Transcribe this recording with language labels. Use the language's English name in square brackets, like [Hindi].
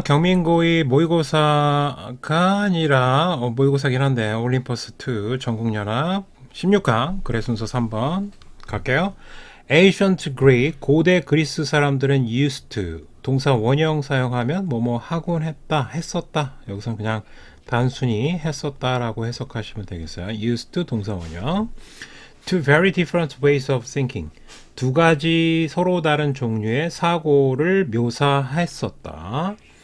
[Korean] 경민고의 모의고사가 아니라 모의고사긴 한데 올림퍼스2 전국연합 16강 글의 순서 3번 갈게요. [English] Ancient Greek [Korean] 고대 그리스 사람들은 [English] used to [Korean] 동사 원형 사용하면 뭐뭐 하곤 했다 했었다 여기선 그냥 단순히 했었다라고 해석하시면 되겠어요. [English] used to [Korean] 동사 원형 [English] Two very different ways of thinking. [Korean] 두 가지 서로 다른 종류의 사고를 묘사했었다.